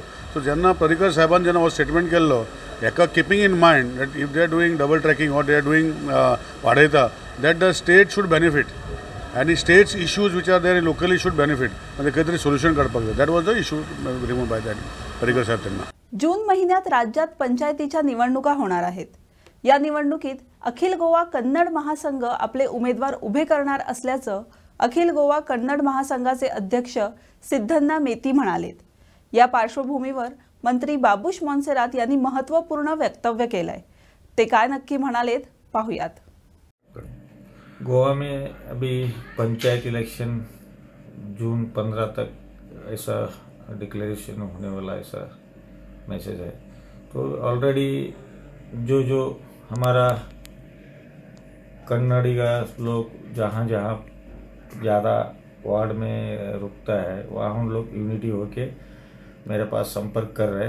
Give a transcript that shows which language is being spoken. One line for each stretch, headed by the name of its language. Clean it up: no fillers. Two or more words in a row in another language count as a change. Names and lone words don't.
Konkani: सो जेन्ना पर्रीकर साहेबान जेन्ना हो स्टेटमेंट केल्लो, हेका
English: keeping in mind that if they are doing double tracking or they are doing वाडयता that the state should benefit आनी states issues which are there locally should benefit आनी स्टेट्स इश्यूज विच आर देर लोकली शूड बेनिफीट,
Konkani: म्हणजे खंय तरी सोल्युशन काडपाक जाय.
English: that was the issue remove by that Parrikar Saheb तेन्ना.
Marathi: जून महिन्यात राज्यात पंचायतीच्या निवडणुका होणार आहेत. या निवडणुकीत अखिल गोवा कन्नड महासंघ आपले उमेदवार उभे करणार असल्याचं अखिल गोवा कन्नड महासंघाचे अध्यक्ष सिद्धण्णा मेती म्हणालेत. या पार्श्वभूमीवर मंत्री बाबूश मोन्सेरात यांनी महत्त्वपूर्ण वक्तव्य केलंय. ते काय नक्की म्हणालेत पाहूयात.
Hindi: गोवा में अभी पंचायत इलेक्शन जून 15 तक ऐसा डिक्लेरेशन होने वाला ऐसा मैसेज है. तो ऑलरेडी जो हमारा कन्नड़िगा लोग जहाँ जहाँ ज़्यादा वार्ड में रुकता है वहाँ हम लोग यूनिटी होके मेरे पास संपर्क कर रहे.